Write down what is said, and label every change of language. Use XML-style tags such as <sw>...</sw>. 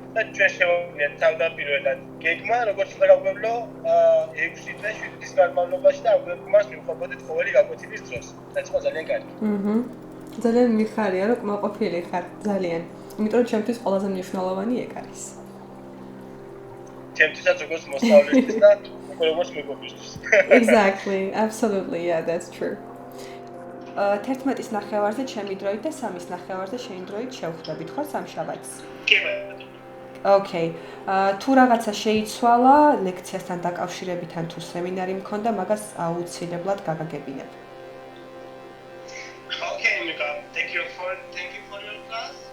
<ka>და ჩვენ შევავლიათ თავდაპირველად გეგმა, როგორც უნდა გავგვევლო 6 თვე 7 თვის განმავლობაში და ამ გეგმას მივხვდით ყოველი გაკვეთილის დროს. რაც იყო ძალიან კარგი. ძალიან მიხარია რომ კმაყოფილი ხარ, ძალიან. იმიტომ რომ ჩემთვის ყველაზე მნიშვნელოვანი ეგ არის. ჩემთვისაც როგორც მოსწავლისთვის და როგორც მეგობრისთვის.</ka> <en>Exactly, absolutely, yeah, that's true.</en> <ka>11-ის ნახევარზე ჩემი დროით და 3-ის ნახევარზე შენი დროით შევხვდებით ხო სამშაბათს? კი.</ka> <en>Okay.</en> <ka>თუ რაღაცა შეიცვალა ლექციასთან დაკავშირებით ან თუ სემინარი მქონდა, მაგას აუცილებლად გაგაგებინებ.</ka> <en>Okay, Mika. Thank you for your class.</en>